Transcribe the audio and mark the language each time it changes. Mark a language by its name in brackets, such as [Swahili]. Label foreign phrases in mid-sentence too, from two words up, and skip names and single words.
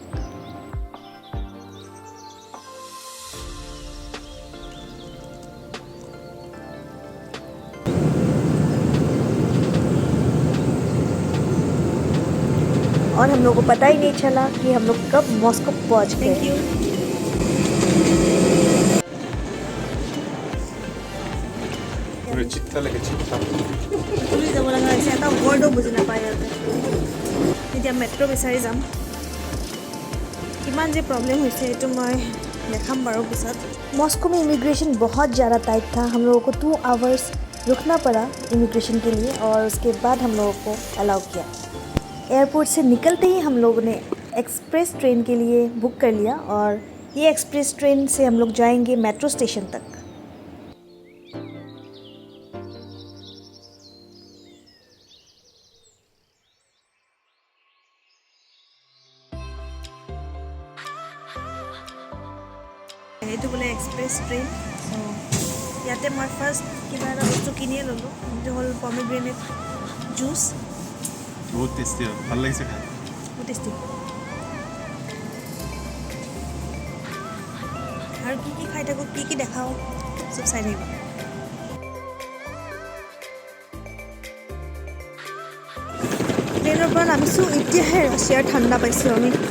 [Hindi] और हम लोगों को पता ही नहीं चला कि हम लोग कब मॉस्को पहुंच गए। थैंक यू। चित्ता लगे चित्ता [Assamese] পুলিচ যাব লগা হৈছে এটা ৱৰ্ডো বুজি নাপায় ইয়াতে। এতিয়া মেট্ৰ' বিচাৰি যাম। কিমান যে प्रॉब्लम হৈছে এইটো মই দেখাম বাৰু পিছত। [Hindi] मॉस्को में इमिग्रेशन बहुत ज़्यादा टाइट था। हम लोगों को 2 आवर्स रुकना पड़ा इमिग्रेशन के लिए और उसके बाद हम लोगों को अलाउ किया। एयरपोर्ट से निकलते ही हम लोगों ने [English] express train [Hindi] के लिए बुक कर लिया और ये [English] express train [Hindi] से हम लोग जाएंगे मेट्रो स्टेशन तक। [Assamese] এইটো বোলে [English] express train. [Assamese] ইয়াতে মই ফাৰ্ষ্ট কিবা এটা বস্তু কিনিয়ে ল'লোঁ, সেইটো হ'ল [English] pomegranate juice. [Hindi] बहुत टेस्टी है, [Assamese] ভাল লাগিছে খাই। বহুত টেষ্টি। আৰু কি কি খাই থাকোঁ, কি কি দেখাওঁ, চব চাই থাকিব। ট্ৰেইনৰ পৰা নামিছোঁ, এতিয়াহে ৰাছিয়াৰ ঠাণ্ডা পাইছোঁ আমি।